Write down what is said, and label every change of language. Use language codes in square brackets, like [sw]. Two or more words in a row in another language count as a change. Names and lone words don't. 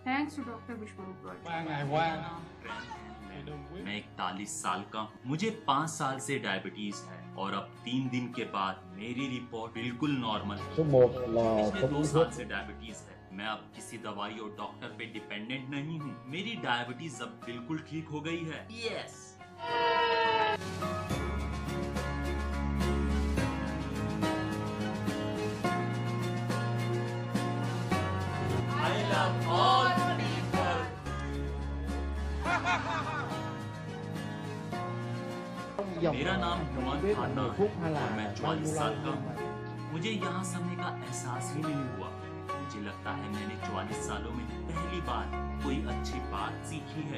[en] Thanks to Doctor Vishwaroop Roy. [vi] 3 ngày qua [hi] मैं 41 साल का हूँ। मुझे 5 साल से डायबिटीज है और अब 3 दिन के बाद मेरी रिपोर्ट बिल्कुल नॉर्मल है। [vi] số 1 là [hi] पिछले 2 साल से डायबिटीज है। मैं अब किसी दवाई और डॉक्टर पे डिपेंडेंट नहीं हूँ। मेरी डायबिटीज अब बिल्कुल ठीक हो गई है। [en] यस। I love all people. [hi] मेरा नाम हुमान खाना है और मैं 44 साल का हूँ। मुझे यहाँ समय का एहसास ही नहीं हुआ। मुझे लगता है मैंने 44 सालों में पहली बार कोई अच्छी बात सीखी है।